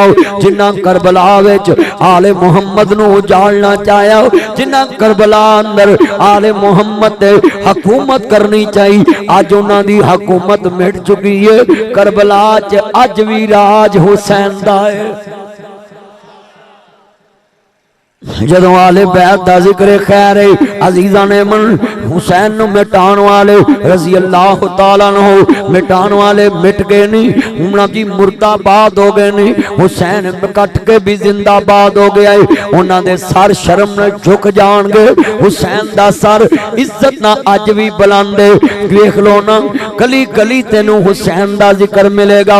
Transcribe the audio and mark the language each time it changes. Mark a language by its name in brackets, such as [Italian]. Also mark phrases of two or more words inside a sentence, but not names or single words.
[Punjabi] جنہاں کربلا وچ آلے محمد نوں اجاڑنا چاہیا، جنہاں کربلا اندر آلے محمد تے حکومت کرنی چاہیے، اج انہاں دی حکومت مٹ چکی ہے. کربلا چ اج بھی راج حسین دا ہے. جدوں آلے بیت دا ذکر خیر عزیزا نے من حسین نو مٹاݨ والے [Arabic] رضي الله تعالى عنه [Punjabi] مٹاݨ والے مٹ گئے نہیں، انہاں دی مردہ باد ہو گئے نہیں. حسین کٹ کے بھی زندہ باد ہو گیا ہے. انہاں دے سر شرم نال جھک جاݨگے۔ حسین دا سر عزت نا اج بھی بلندے. دیکھ لو نہ گلی گلی تینوں حسین دا ذکر ملے گا.